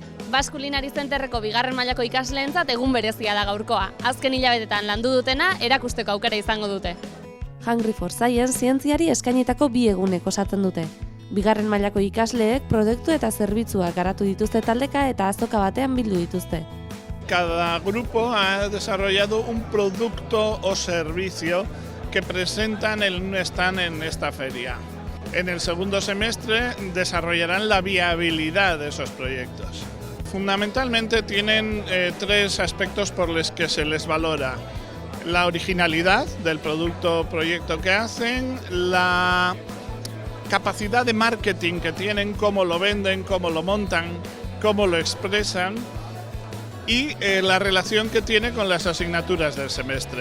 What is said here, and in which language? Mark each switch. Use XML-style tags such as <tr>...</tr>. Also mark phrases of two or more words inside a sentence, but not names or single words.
<eu>Basque Culinary Centerreko bigarren mailako ikasleentzat egun berezia da gaurkoa. Azken hilabetetan landu dutena erakusteko aukera izango dute. Hungry for Science zientziari eskainitako bi egunek osatzen dute. Bigarren mailako ikasleek produktu eta zerbitzuak garatu dituzte taldeka eta azoka batean bildu dituzte.</eu> <es>Cada grupo ha desarrollado un producto o servicio que presentan en un stand en esta feria. En el segundo semestre desarrollarán la viabilidad de esos proyectos. Fundamentalmente tienen tres aspectos por los que se les valora: la originalidad del producto o proyecto que hacen, la capacidad de marketing que tienen, cómo lo venden, cómo lo montan, cómo lo expresan, y la relación que tiene con las asignaturas del semestre.</es>